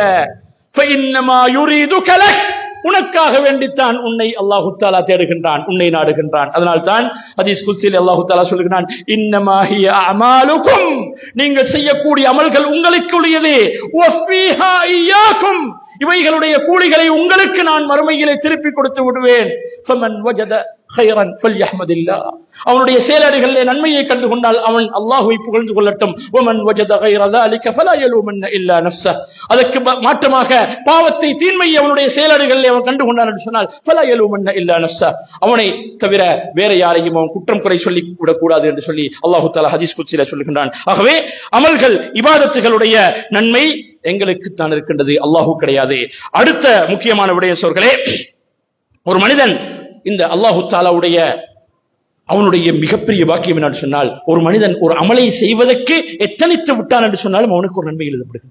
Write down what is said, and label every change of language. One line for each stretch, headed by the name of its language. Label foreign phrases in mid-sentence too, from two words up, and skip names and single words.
Arabic: فإنما يريدك لك,
Tamil: உனக்காக வேண்டித்தான் உன்னை அல்லாஹு தஆலா தேடுகின்றான், உன்னை நாடுகின்றான். அதனால் தான் ஹதீஸ் குத்ஸில் அல்லாஹு தஆலா சொல்லுகிறான்,
Arabic: إنما هي أعمالكم,
Tamil: நீங்கள் செய்யக்கூடிய அமல்கள் உங்களுக்குரியது.
Arabic: وفيها إياكم,
Tamil: இவைகளுடைய கூலிகளை உங்களுக்கு நான் மறுமையிலே திருப்பி கொடுத்து விடுவேன்.
Arabic: فمن وجد خيرا فليحمد الله,
Tamil: அவனுடைய செயலடிகளிலே நன்மையை கண்டு கொண்டால் அவன் அல்லாஹ்வை புகழ்ந்து கொள்ளட்டும்.
Arabic: ومن وجد غير ذلك فلا يلومن الا نفسه,
Tamil: அதற்கு மாற்றமாக பாவத்தை தீன்மையை அவனுடைய செயலடிகளிலே அவன் கண்டு கொண்டான் என்று சொன்னால்
Arabic: فلا يلومن الا نفسه,
Tamil: அவனை தவிர வேற யாரையும் அவன் குற்றம் குறை சொல்லி விடக் கூடாது என்று சொல்லி அல்லாஹ் தஆலா ஹதீஸ் குத்ஸிலே சொல்லுகின்றான். ஆகவே அமல்கள் இபாதத்துகளுடைய நன்மை எங்களுக்கு தான் இருக்கின்றது, அல்லாஹ் கிடையாது. அடுத்த முக்கியமான விடயம் சோர்களே, ஒரு மனிதன் இந்த அல்லாஹு தஆலாவுடைய அவனுடைய மிகப்பெரிய பாக்கியம் என்று சொன்னால், ஒரு மனிதன் ஒரு அமலை செய்வதற்கு எத்தனித்து விட்டான் என்று சொன்னாலும் அவனுக்கு ஒரு நன்மை எழுதப்படுகிறது.